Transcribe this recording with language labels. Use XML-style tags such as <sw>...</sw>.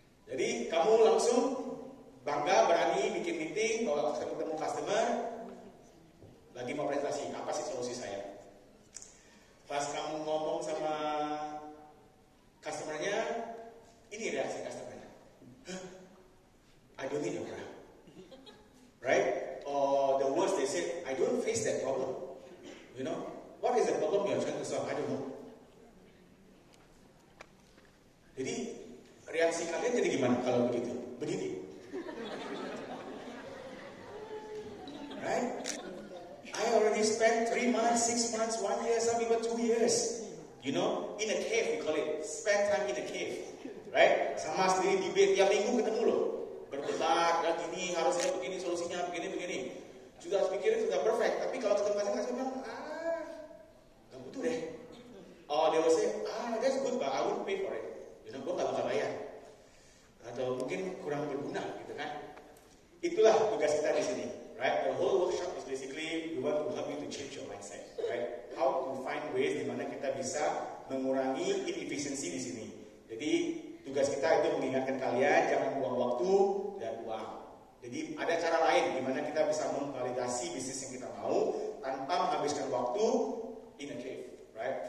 <id>Jadi kamu langsung bangga, berani bikin meeting, bawa ketemu customer, lagi mau presentasi, apa sih solusi saya? Pas kamu ngomong sama customernya, ini reaksi customernya.</id> <en>I don't need a product. Right? Or the worst they said, I don't face that problem. You know? What is the problem you're trying to solve? I don't know.</en> <id>Jadi reaksi kalian jadi gimana kalau begitu? Begini.</id> <en>Right? I already spent 3 months, 6 months, 1 year, some even 2 years. You know, in a cave we call it. Spend time in a cave. Right?</en> <id>Sama sendiri debate tiap minggu ketemu loh. Berdebat, dan ini harusnya begini solusinya, begini. Sudah pikirin sudah perfect, tapi kalau ketemu pasangan saya bilang, gak butuh deh.</id> <en>Oh, they will say, that's good, but I won't pay for it. You know,</en> <id>gue gak bakal bayar. Atau mungkin kurang berguna, gitu kan? Itulah tugas kita di sini, right?</id> <en>The whole workshop is basically we want to help you to change your mindset, right? How to find ways</en> <id>di mana kita bisa mengurangi inefficiency di sini. Jadi tugas kita itu mengingatkan kalian jangan buang waktu dan uang. Jadi ada cara lain di mana kita bisa memvalidasi bisnis yang kita mau tanpa menghabiskan waktu</id> <en>in a cave,</en> <id>right?</id>